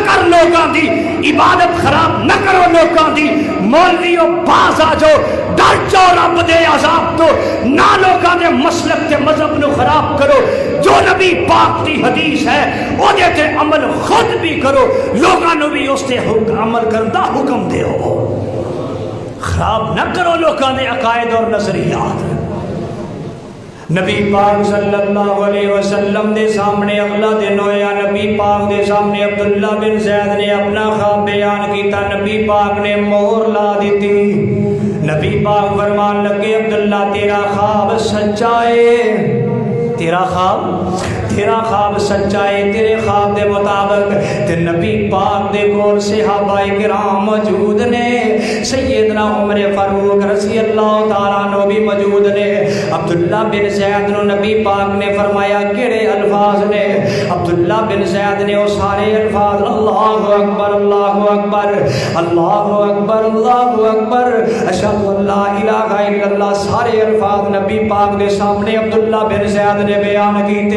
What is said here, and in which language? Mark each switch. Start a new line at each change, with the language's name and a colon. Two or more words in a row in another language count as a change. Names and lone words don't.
Punjabi: کر لوگاں دی عبادت خراب نہ کرو لوگاں دی مولویوں باز آ جاؤ ڈر جاؤ رب دے عذاب تو نہ لوگاں دے مسلک تے مذہب نو خراب کرو جو نبی پاک دی حدیث ہے او دے تے عمل خود بھی کرو لوگاں نو بھی اس تے عمل کردا حکم دیو خراب نہ کرو لوگاں دے عقائد اور نظریات نبی پاک صلی اللہ علیہ وسلم دے سامنے اگلا دن ہویا نبی پاک دے سامنے عبداللہ بن زید نے اپنا خواب بیان کیتا نبی پاک نے مہر لا دیتی نبی پاک فرمان لگے عبداللہ تیرا خواب سچا ہے تیرا خواب سچا ہے تیرے خواب دے مطابق تے نبی پاک دے کول صحابہ کرام موجود نے سیدنا عمر فاروق رضی اللہ تعالیٰ عنہ بھی موجود نے عبداللہ بن زید نو نبی پاک نے فرمایا کیڑے الفاظ نے عبداللہ بن زید نے وہ سارے الفاظ
Arabic: اللہ اکبر اللہ اکبر اللہ اکبر اللہ اکبر اشہد ان لا الہ الا اللہ
Punjabi: سارے الفاظ نبی پاک دے سامنے عبداللہ بن زید نے بیان کیتے.